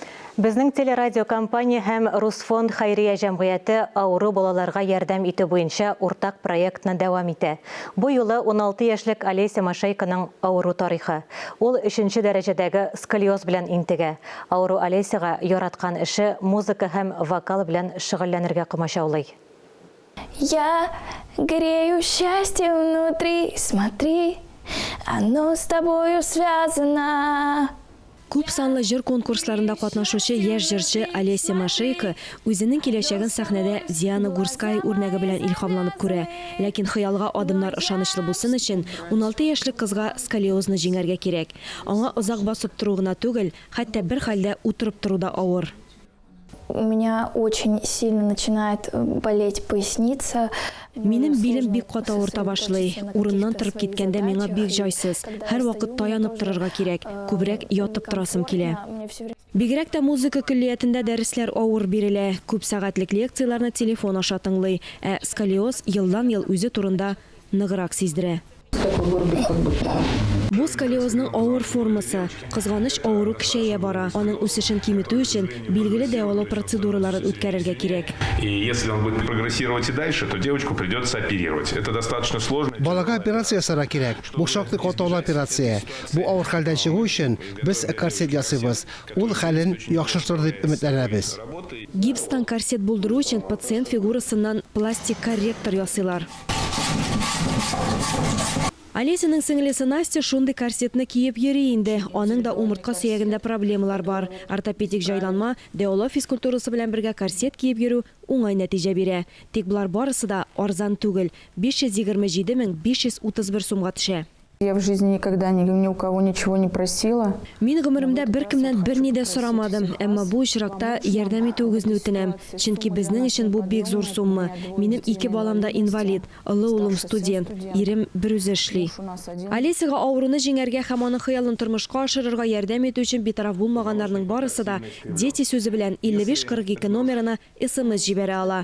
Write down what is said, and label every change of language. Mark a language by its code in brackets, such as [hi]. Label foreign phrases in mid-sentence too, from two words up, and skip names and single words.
[tt] Безнең телерадиокомпания һәм Русфонд хәйрия җәмгыяте авыру балаларга ярдәм итү буенча уртак проектны дәвам итә. Бу юлы 16 яшьлек Олеся Машейканың авыру тарихы. Ул 3-нче дәрәҗәдәге сколиоз белән интегә. Авыру Олесяга яраткан эше музыка һәм вокал белән шөгыльләнергә комачаулый. [ru] Я грею счастье внутри, смотри, оно с тобою связано. [tt] Күп санлы җыр конкурсларында катнашучы яшь җырчы Олеся Машейка үзенең киләчәген сәхнәдә Диана Гурская үрнәге белән илһамланып күрә. Ләкин хыялга адымнар ышанычлы булсын өчен 16 яшьлек кызга сколиозны җиңәргә кирәк. Аңа озак басып тору гына түгел, хәтта бер хәлдә утырып тору да авыр. [ru] У меня очень сильно начинает болеть поясница. [tt] Минем билем бик каты авырта башлый. Урыннан торып киткәндә миңа бик җайсыз. Һәр вакыт таянып торырга кирәк. Күбрәк ятып торасым килә. Бигрәк тә музыка көллиятендә дәресләр авыр бирелә. Күп сәгатьлек лекцияләрне телефон аша тыңлый. Ә сколиоз елдан-ел үзе турында ныграк сиздерә. Бу сколиозның авыр формасы. Кызганыч авыру кичәя бара. Аның үсешен киметү өчен билгеле дәвалау процедураларын үткәрергә кирәк. [ru] И если он будет прогрессировать и дальше, то девочку придется оперировать. Это достаточно сложно. [tt] Балага операция ясарга кирәк. Бу шактый катаулы операция. Бу авыр хәлдән чыгу өчен без корсет ясыйбыз. Ул хәлен яхшыртыр дип өметләнәбез. Гипстан корсет булдыру өчен пациент фигурасыннан пластик корректор ясыйлар. Олесяның сеңлесе Настя шундый корсетны киеп йөри инде. Аның да умыртка сөягендә проблемалар бар. Ортопедик җайланма, дәвалау физкультурасы белән бергә корсет киеп йөрү уңай нәтиҗә бирә. Тик булар барысы да арзан түгел. 527 531 сумга төшә. [ru] Я в жизни никогда ни у кого ничего не просила. [tt] Мин гомеремдә беркемнән берни дә сорамадым, әмма бу очракта ярдәм итүегезне үтенәм. Чөнки безнең өчен бу бик зур сумма. Минем 2 балам да инвалид, олы улым студент, ирем бер үзе эшли. Олесяга авыруны җиңәргә һәм аның хыялын тормышка ашырырга ярдәм итү өчен битараф булмаганнарның барысы да дети сүзе белән 5542 номерына SMS җибәрә ала.